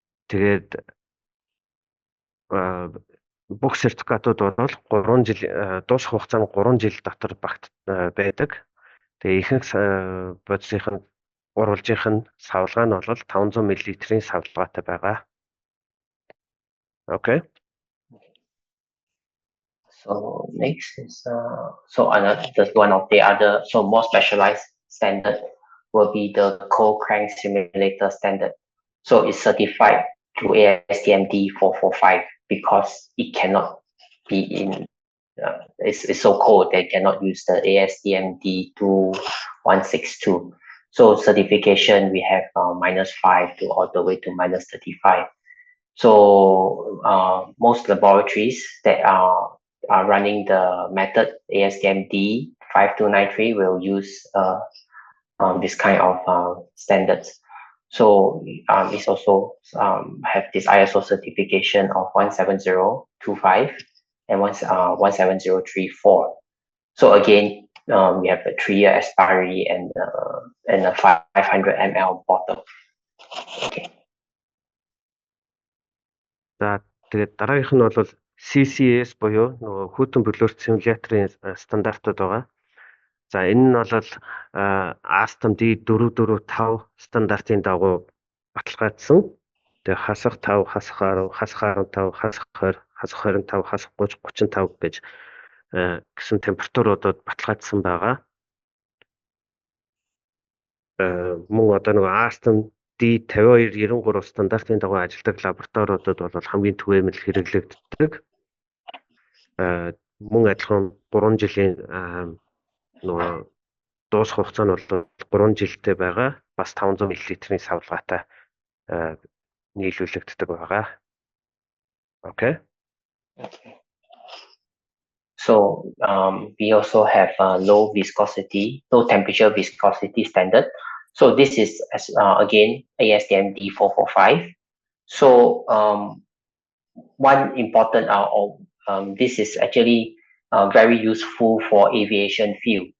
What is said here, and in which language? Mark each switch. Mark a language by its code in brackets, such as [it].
[mn] Тэгээд бүх сертификатууд бол 3 жил дуусах хугацаа нь 3 жил дотор багт байдаг. Тэгээ ихэнх бодисынх нь урвалжийнх нь савлгаа нь бол 500 мл-ийн савлгаатай байгаа. [en] Okay. So next is just one of the other more specialized standard will be the cold crank simulator standard. So it's certified to ASTM D445 because it cannot be in, it's so cold they cannot use the ASTM D2162. So certification, we have -5 to all the way to -35. So most laboratories that are running the method ASTM D5293 will use this kind of standards. So it's also have this ISO certification of 17025 and 17034. So again, we have a 3-year expiry and a 500 ml bottle. Okay. [mn] За тэгээд дараагийнх нь бол CCS буюу нөгөө хүйтэн бөлөөрт симуляторын стандартууд байгаа. За энэ нь бол ASTM D445 стандартын дагуу баталгаажсан. Тэгээ хасах 5, хасах 10, хасах 15, хасах 20, хасах 25, хасах 30, 35 гэж гэсэн температуруудад баталгаажсан байгаа. Мөн одоо нөгөө ASTM D5293 стандартын дагуу ажилладаг лабораториудад бол хамгийн түгээмэл хэрэглэгддэг. Мөн адилхан 3 жилийн нөгөө дуусах хугацаа нь бол 3 жилтэй байгаа. Бас 500 мл-ийн савлгаатай нийлүүлэгддэг байгаа. [en] Okay. Okay. So we also have low temperature viscosity standard. So this is again ASTM D445. So one important this is actually very useful for aviation field.